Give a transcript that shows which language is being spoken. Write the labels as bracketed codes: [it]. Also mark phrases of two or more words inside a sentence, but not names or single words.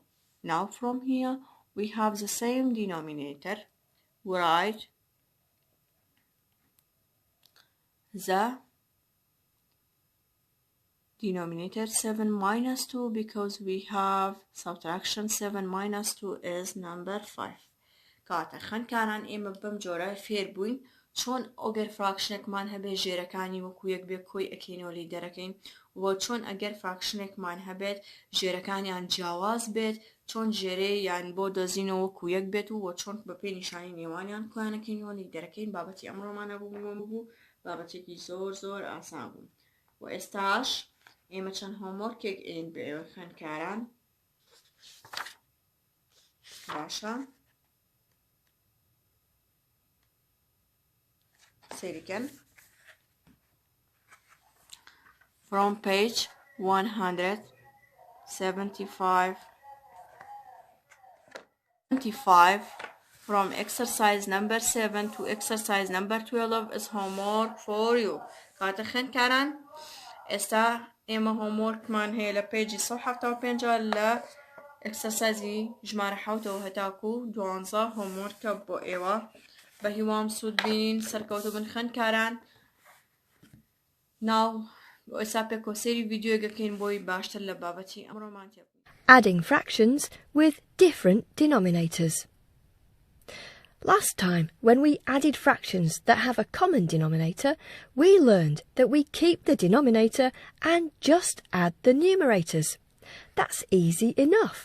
[en] Now from here, we have the same denominator. We write the denominator 7 minus 2 because we have subtraction 7 minus 2 is number 5. [ckb] کاتە خوێندکاران ئێمە بەم جۆرە فێر بووین چۆن ئەگەر فراکشنێکمان هەبێت ژێرەکانی وەکو یەک بێ کۆی ئەکەینەوە لی دەرەکەین و چۆن ئەگەر فراکشنێکمان هەبێت ژێرەکانیان جیاواز بێت چۆن ژێرەی یان بۆ دۆزینەوە وەکو یەک بێت و چۆن بەپێی نیشانی نێوانیان کۆیانەکەینەوە لی دەرەکەین بابەتی ئەمڕۆمانە بوو بابەتێکی زۆر ئاسان بوو و ئێستاش ئێمە چەند هۆمۆرکێک ئێن بە ئێوە خوێندکاران باشە سەیریکەن [en] from page 175 from exercise number 7 to exercise number 12 is homework for you. [ckb] کاتە خوێندکاران ئێستا ئێمە هۆمۆرکمان هەیە لە پێیجی 175 لە ئەکسەرسایزی ژمارە 7 هەتاکو 12 هۆمۆرکە بۆ ئێوە بە هیوام سوود بینین سەرکەوتو بن خوێندکاران ناو ئێستا پێکۆسێری ڤیدیۆگەکەین بۆی باشتر لە بابەتی ئەمڕۆمان تێبوو. [en] Adding fractions with different denominators. Last time, when we added fractions that have a common denominator, we learned that we keep the denominator and just add the numerators. That's easy enough.